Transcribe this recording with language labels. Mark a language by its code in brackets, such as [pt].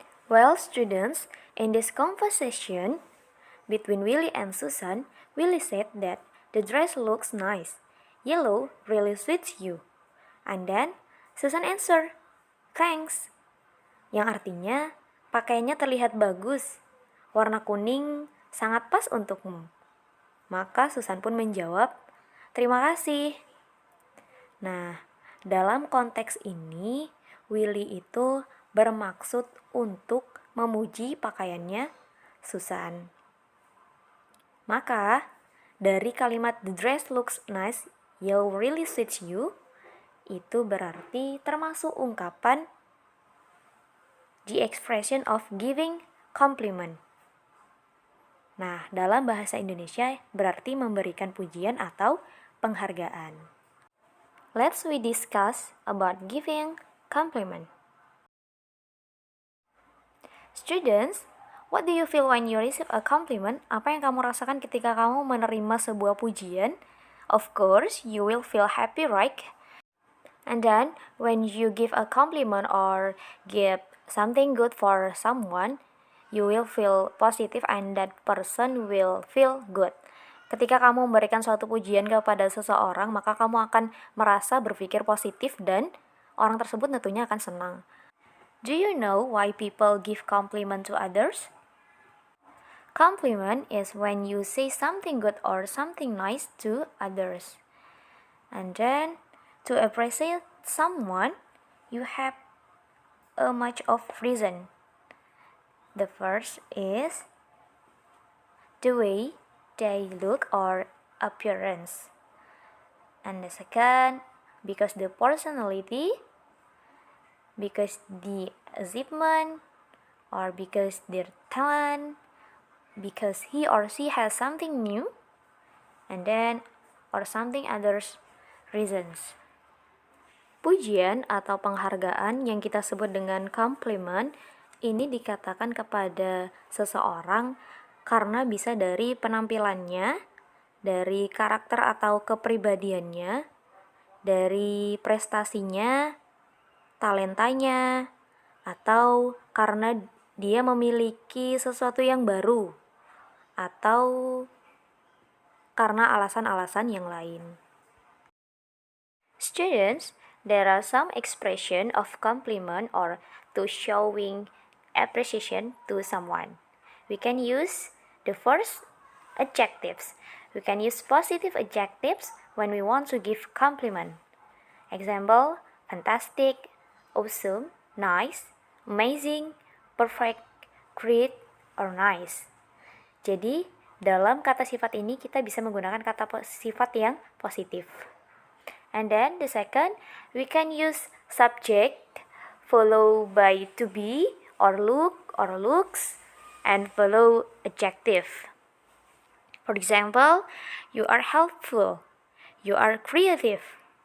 [en] Well, students, in this conversation between Willie and Susan, Willie said that the dress looks nice. Yellow really suits you. And then Susan answered, thanks. [id] Yang artinya, pakaiannya terlihat bagus. Warna kuning sangat pas untukmu. Maka Susan pun menjawab, terima kasih. Nah, dalam konteks ini, Willy itu bermaksud untuk memuji pakaiannya Susan. Maka, dari kalimat [en] the dress looks nice, yellow really suits you, [id] itu berarti termasuk ungkapan [en] the expression of giving compliment. [id] Nah, dalam bahasa Indonesia berarti memberikan pujian atau penghargaan. [en] Let's we discuss about giving compliment. Students, what do you feel when you receive a compliment? [id] Apa yang kamu rasakan ketika kamu menerima sebuah pujian? [en] Of course, you will feel happy, right? And then, when you give a compliment or give something good for someone, you will feel positive and that person will feel good. [id] Ketika kamu memberikan suatu pujian kepada seseorang, maka kamu akan merasa berpikir positif dan orang tersebut tentunya akan senang. [en] Do you know why people give compliment to others? Compliment is when you say something good or something nice to others. And then, to appreciate someone, you have a much of reason. The first is the way they look or appearance. And the second, because the personality, because the achievement, or because their talent, because he or she has something new, and then or something others reasons. [id] Pujian atau penghargaan yang kita sebut dengan compliment ini dikatakan kepada seseorang karena bisa dari penampilannya, dari karakter atau kepribadiannya, dari prestasinya, talentanya, atau karena dia memiliki sesuatu yang baru, atau karena alasan-alasan yang lain. [en] Students, there are some expression of compliment or to showing appreciation to someone. We can use the first adjectives. We can use positive adjectives when we want to give compliment. Example, fantastic, awesome, nice, amazing, perfect, great, or nice. [id] Jadi, dalam kata sifat ini kita bisa menggunakan kata sifat yang positif. [en] And then the second, we can use subject followed by to be or look or looks and follow adjective. For example, you are helpful, you are creative.